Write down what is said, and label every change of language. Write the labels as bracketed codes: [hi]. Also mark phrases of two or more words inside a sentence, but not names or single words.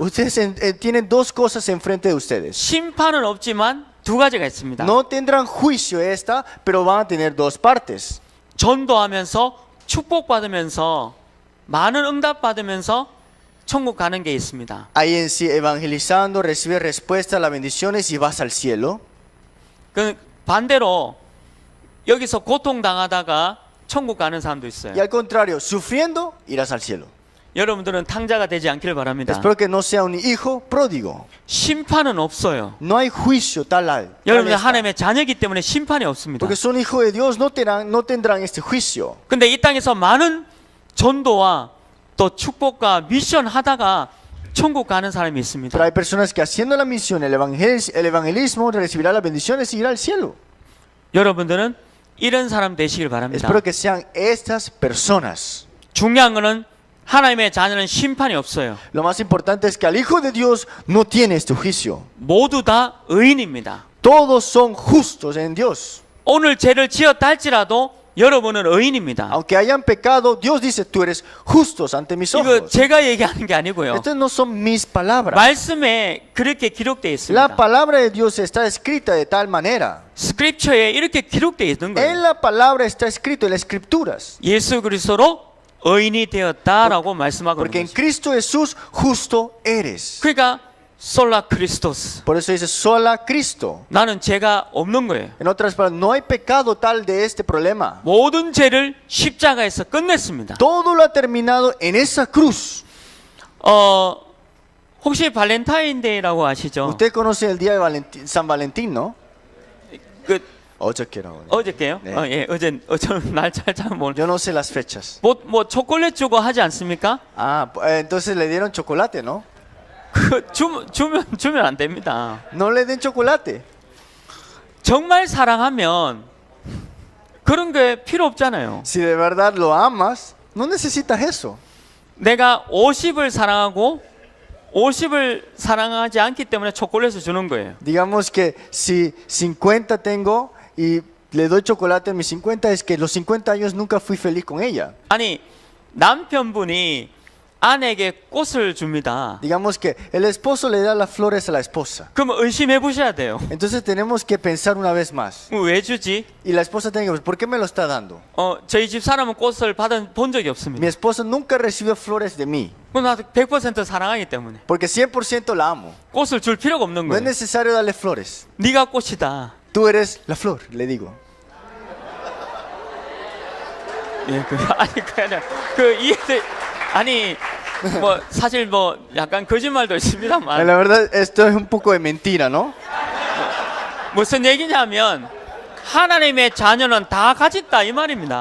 [es] Ustedes tienen dos cosas enfrente de ustedes. [ko] 심판은 없지만 두 가지가 있습니다. [es] No tendrán juicio esta, pero van a tener dos partes. [ko] 전도하면서 축복받으면서 많은 응답 받으면서 천국 가는 게 있습니다. [es] Ahí en sí, evangelizando, recibes respuesta a las bendiciones y vas al cielo. [ko] 그 반대로 여기서 고통 당하다가 천국 가는 사람도 있어요. [es] Y al contrario, sufriendo, irás al cielo. [ko] 여러분들은 탕자가 되지 않길 바랍니다. [es] Espero que no sea un hijo pródigo. [ko] 심판은 없어요. [es] No hay juicio tal [ko] 여러분들 [es] esta. [ko] 하나님의 자녀이기 때문에 심판이 없습니다. [es] Porque son hijos de Dios, no tendrán este juicio. [ko] 근데 이 땅에서 많은 전도와 또 축복과 미션 하다가 천국 가는 사람이 있습니다. [es] Pero hay personas que haciendo la misión, el evangelismo, recibirá las bendiciones y irá al cielo. [ko] 여러분들은 이런 사람 되시길 바랍니다. [es] Espero que sean estas personas. [ko] 중요한 거는 하나님의 자녀는 심판이 없어요. [es] Lo más importante es que al Hijo de Dios no tiene este juicio. [ko] 모두 다 의인입니다. [es] Todos son justos en Dios. [ko] 오늘 죄를 지었다 할지라도 여러분은 의인입니다. [es] Aunque hayan pecado, Dios dice, tú eres justos ante mis [ko] 이거 [es] ojos. [ko] 제가 얘기하는 게 아니고요. [es] Estas no son mis palabras. [ko] 말씀에 그렇게 기록되어 [es] La [ko] 있습니다. [es] palabra de Dios está escrita de tal manera. [ko] 스크립처에 이렇게 기록되어 있는 [es] En [ko] 거예요. [es] la palabra está escrito en las escrituras. [ko] 예수 그리스도로 의인이 되었다라고 말씀하고 [es] Porque en [ko] 있는 거죠. [es] Cristo Jesús justo eres. [ko] 그러니까 [la] sola Christus. [es] Por eso dice [la] sola Cristo. [ko] 나는 죄가 없는 거예요. [es] En otras palabras, no hay pecado tal de este problema. [ko] 모든 죄를 십자가에서 끝냈습니다. [es] Todo lo ha terminado en esa cruz. [ko] 혹시 발렌타인데이라고 아시죠? [es] Usted conoce el día de San Valentín, ¿no? [ko] 그 어저께요? 네. 예, 어제는 날짜 잘 모르. [es] Yo no sé las fechas. [ko] 뭐 초콜릿 주고 하지 않습니까? [es] Ah, entonces le dieron chocolate, ¿no? [ko] 주면 안 됩니다. [es] No le den chocolate. [ko] 정말 사랑하면 그런 게 필요 없잖아요. [es] Si de verdad lo amas, no necesitas eso. [ko] 내가 50을 사랑하고 50을 사랑하지 않기 때문에 초콜릿을 주는 거예요. [es] Digamos que si 50 tengo y le doy chocolate a mis 50, es que los 50 años nunca fui feliz con ella. [ko] 아니 남편분이 아내에게 꽃을 줍니다. [es] Digamos que el esposo le da las flores a la esposa. [ko] 그럼 의심해 보셔야 돼요. [es] Entonces tenemos que pensar una vez más. [ko] 왜 주지? [es] Y la esposa tiene que pensar, ¿por qué me lo está dando? [ko] 저희 집 사람은 꽃을 본 적이 없습니다. [es] Mi esposa nunca recibió flores de mí, [ko] 그럼 나 100% 사랑하기 때문에 [es] porque 100% la amo. [ko] 꽃을 줄 필요가 없는 [es] No es [ko] 거예요. [es] necesario darle flores. [ko] 네가 꽃이다. [es] Tú eres la flor, le digo. [ko] 예, 아니 그냥 이해돼. 아니 뭐 사실 뭐 약간 거짓말도 있습니다만 [es] La verdad, esto es un poco de mentira, ¿no? [ko] 무슨 얘기냐면 하나님의 자녀는 다 가졌다 이 말입니다.